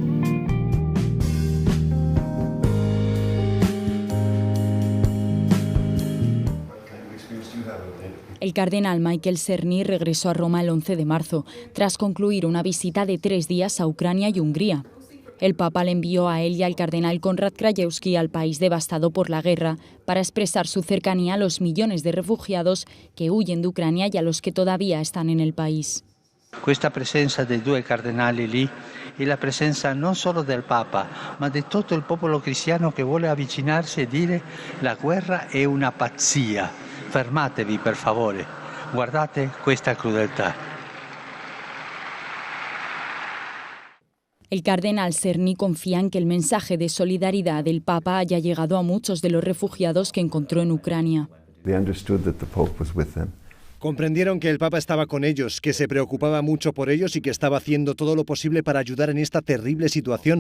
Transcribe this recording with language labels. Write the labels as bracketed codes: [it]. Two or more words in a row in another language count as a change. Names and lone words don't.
[es] El cardenal Michael Cerny regresó a Roma el 11 de marzo, tras concluir una visita de 3 días a Ucrania y Hungría. El Papa le envió a él y al cardenal Konrad Krajewski al país devastado por la guerra para expresar su cercanía a los millones de refugiados que huyen de Ucrania y a los que todavía están en el país. [it] Questa presenza dei due cardinali lì è la presenza non solo del Papa, ma di tutto il popolo cristiano che vuole avvicinarsi e dire la guerra è una pazzia. Fermatevi per favore, guardate questa crudeltà. [es] El cardenal Cerny confía en que el mensaje de solidaridad del Papa haya llegado a muchos de los refugiados que encontró en Ucrania. Comprendieron que el Papa estaba con ellos, que se preocupaba mucho por ellos y que estaba haciendo todo lo posible para ayudar en esta terrible situación.